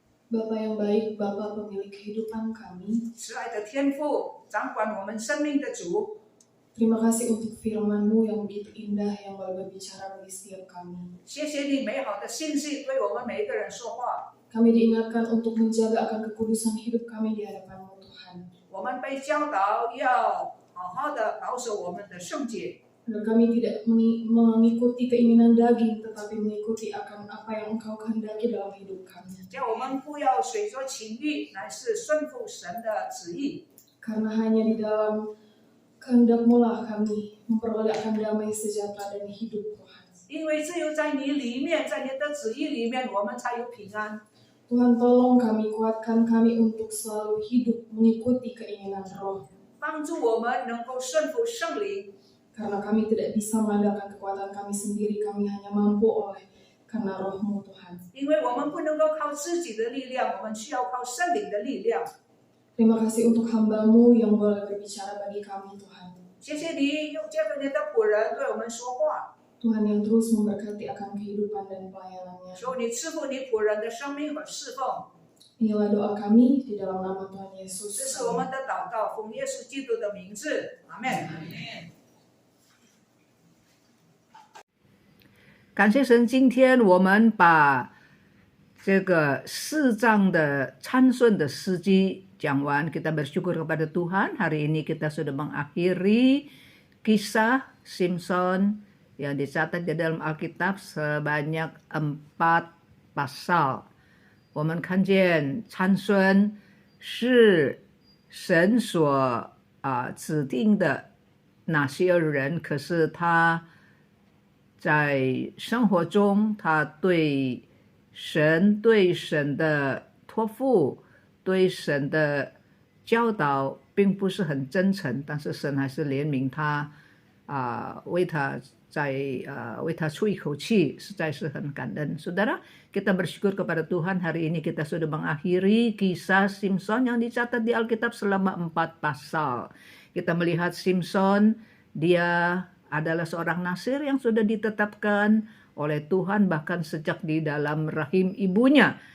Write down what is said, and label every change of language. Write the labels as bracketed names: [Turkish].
[Indonesian] Bapa yang baik, Bapa pemilik kehidupan kami, [Chinese] 慈爱的天父，掌管我们生命的主， [Indonesian] terima kasih untuk firman-Mu yang begitu indah yang boleh berbicara bagi setiap kami. [Chinese] 谢谢你美好的信息对我们每一个人说话。 [Indonesian] Kami diingatkan untuk menjaga akan kekudusan hidup kami di hadapan-Mu Tuhan. [Chinese] 我们被教导要好好的保守我们的圣洁， [Indonesian] Agar kami tidak mengikuti keinginan daging, tetapi mengikuti akan apa yang Engkau kehendaki dalam hidup kami. [Chinese] 叫我们不要随着情欲，乃是顺服神的旨意。 [Indonesian] Karena hanya di dalam kehendak-Mu lah kami memperoleh akan damai sejahtera dan hidup Tuhan. [Chinese] 因为只有在你里面，在你的旨意里面，我们才有平安。 [Indonesian] Tuhan tolong kami, kuatkan kami untuk selalu hidup mengikuti keinginan roh. [Chinese] 帮助我们能够顺服圣灵， [Indonesian] Karena kami tidak bisa mengandalkan kekuatan kami sendiri, kami hanya mampu oleh karena roh-Mu Tuhan. [Chinese] 因为我们不能够靠自己的力量，我们需要靠圣灵的力量。 [Indonesian] Terima kasih untuk hamba-Mu yang boleh berbicara bagi kami Tuhan. [Chinese] 谢谢你用借着你的仆人对我们说话， [Indonesian] Tuhan yang terus memberkati akan kehidupan dan pelayanannya. [Chinese] 求你赐福你仆人的生命和侍奉。 [Indonesian] Inilah doa kami di dalam nama Tuhan [Chinese] 这 [Indonesian] Yesus. [Chinese] 是我们的祷告，奉耶稣基督的名字，阿门。感谢神，今天我们把这个4章的参孙的事迹讲完. [Indonesian] Kita bersyukur kepada Tuhan. Hari ini kita sudah mengakhiri kisah Simpson yang dicatat di dalam Alkitab sebanyak 4 [Chinese] pasal， 我们看见参孙是神所指定的那些人，可是他在生活中，他对神的托付，对神的教导并不是很真诚，但是神还是怜悯他，为他出一口气，实在是很感恩。 [Indonesian] Saudara, kita bersyukur kepada Tuhan, hari ini kita sudah mengakhiri kisah Simson yang dicatat di Alkitab selama 4 pasal. Kita melihat Simson, dia adalah seorang nasir yang sudah ditetapkan oleh Tuhan bahkan sejak di dalam rahim ibunya.